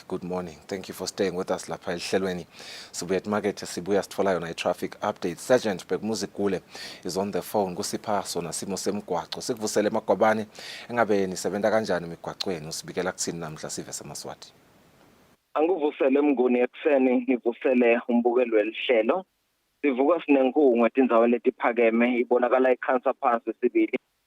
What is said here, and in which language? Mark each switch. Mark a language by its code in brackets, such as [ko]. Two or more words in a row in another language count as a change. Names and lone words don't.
[en] Good morning. Thank you for staying with us [ss] lapha ehlelweni. Sibuya emarket sibuya sithola yona i- [en] traffic update. Sergeant Bekmuzikule is on the phone [ss] kusipha sona simo semgwaqo. Sikuvusele eMagwabane engabe nisebenza kanjani emigwaqweni usibikela kuthini namhla sive seMaswati. Angivusele Mnguni ekseni ngivusele umbukelo welihlelo. Sivuka sinenkungu etindzawo letiphakeme ibonakala ikhansa phansi sibili.